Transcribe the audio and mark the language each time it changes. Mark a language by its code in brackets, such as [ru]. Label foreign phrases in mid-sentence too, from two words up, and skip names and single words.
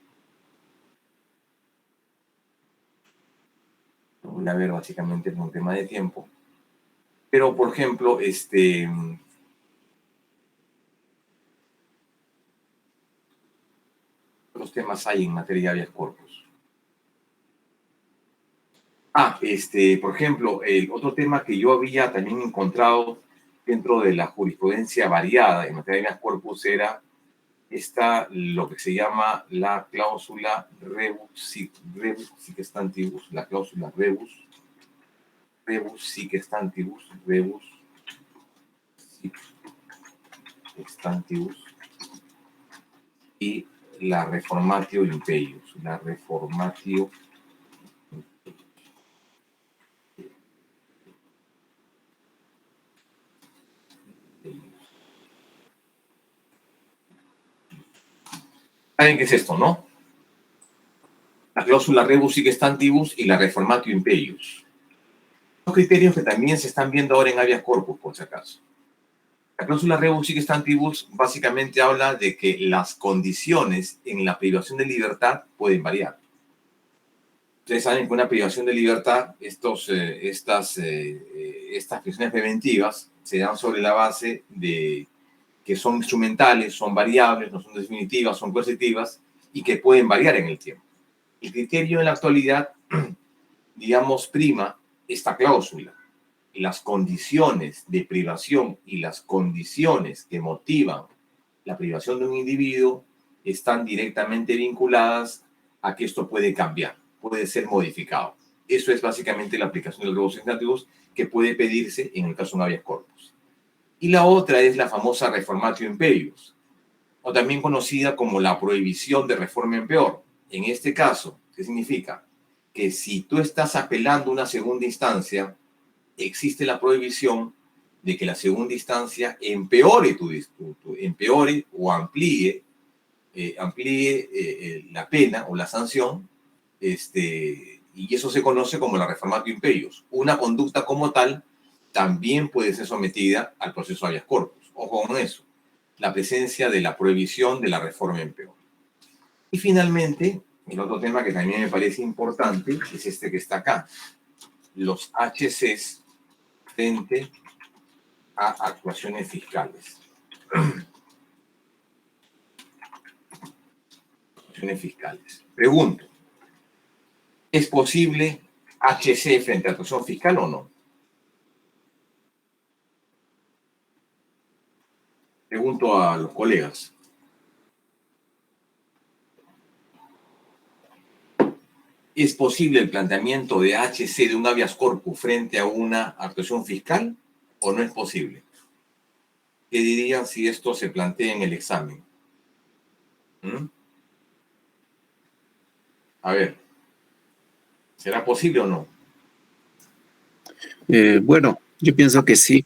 [es] Lo voy a ver básicamente por un tema de tiempo. Pero, por ejemplo, otros temas hay en materia de [la] habeas corpus. [es] Por ejemplo, el otro tema que yo había también encontrado dentro de la jurisprudencia variada en materia de [la] habeas corpus [es] está lo que se llama la cláusula [la] rebus sic stantibus, [es] la cláusula [la] rebus sic stantibus, [es] y la [la] reformatio impeius, [es] ¿Saben qué es esto, no? La cláusula [la] rebus sic stantibus [es] y la [la] reformatio impeius. [es] Son criterios que también se están viendo ahora en [la] habeas corpus, [es] por si acaso. La cláusula rebus sic stantibus básicamente habla de que las condiciones en la privación de libertad pueden variar. Ustedes saben que una privación de libertad, estas prisiones preventivas, se dan sobre la base de que son instrumentales, son variables, no son definitivas, son coercitivas y que pueden variar en el tiempo. El criterio en la actualidad, digamos, prima esta cláusula. Las condiciones de privación y las condiciones que motivan la privación de un individuo están directamente vinculadas a que esto puede cambiar, puede ser modificado. Eso es básicamente la aplicación del [la] rebus sic stantibus [es] que puede pedirse en el caso de un [la] habeas corpus. [es] Y la otra es la famosa [la] reformatio impeius, [es] o también conocida como la prohibición de reforma en peor. En este caso, ¿qué significa? Que si tú estás apelando a una segunda instancia, existe la prohibición de que la segunda instancia empeore empeore o amplíe la pena o la sanción, y eso se conoce como la [la] reformatio impeius. [es] Una conducta como tal también puede ser sometida al proceso [la] habeas corpus. [es] Ojo con eso, la presencia de la prohibición de la reforma en peor. Y finalmente, el otro tema que también me parece importante es este que está acá, los HCs frente a actuaciones fiscales. Actuaciones fiscales. Pregunto, ¿es posible HC frente a actuación fiscal o no? Pregunto a los colegas. ¿Es posible el planteamiento de HC de un [la] habeas corpus [es] frente a una actuación fiscal o no es posible? ¿Qué dirían si esto se plantea en el examen? A ver, ¿será posible o no? Bueno, yo pienso que sí.